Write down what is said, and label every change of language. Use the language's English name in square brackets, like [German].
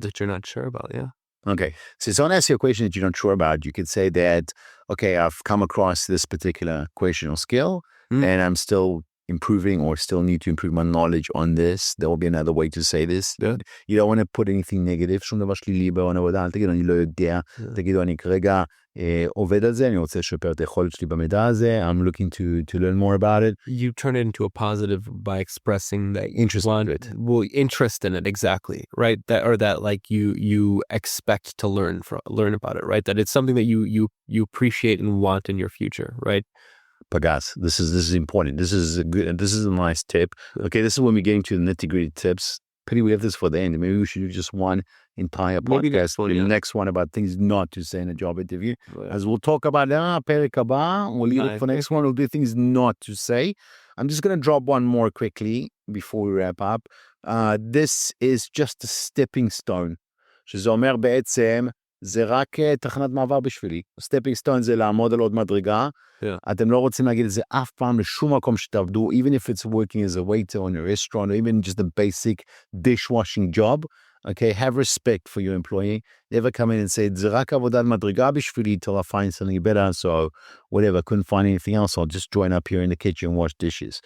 [English] That you're not sure about, yeah. Okay. So someone asks you a question that you're not sure about, you could say that, okay, I've come across this particular question or skill, and I'm still improving or still need to improve my knowledge on this. There will be another way to say this. Yeah. You don't want to put anything negative. [Hebrew] שום דבר שלילי בעבודה, אל תגידו, אני לא יודע. תגידו, אני כרגע עובד על זה, אני רוצה לשפר את היכולת שלי במידע הזה. [English] I'm looking to learn more about it. You turn it into a positive by expressing that interest in it. Well, interest in it, exactly, right? That like you expect to learn about it, right? That it's something that you appreciate and want in your future, right? Pagas, this is important. This is a good, and this is a nice tip. Okay, this is when we get into the nitty-gritty tips. Pity we have this for the end. Maybe we should do just one entire podcast. The next one about things not to say in a job interview. As we'll talk about [Hebrew] פרק הבא, [English] we'll leave it for next one. We'll do things not to say. I'm just going to drop one more quickly before we wrap up. This is just a stepping stone. [Hebrew] שזה אומר בעצם, זה רק תחנת מעבר בשבילי. סטפינג סטון זה לעמוד על עוד מדרגה. אתם לא רוצים להגיד את זה אף פעם לשום מקום שתעבדו, [English] even if it's working as a waiter in a restaurant, or even just a basic dishwashing job. Okay, have respect for your employee. Never come in and say, [Hebrew] זה רק עבודת מדרגה בשבילי [English] till I find something better, so whatever, couldn't find anything else, I'll just join up here in the kitchen and wash dishes.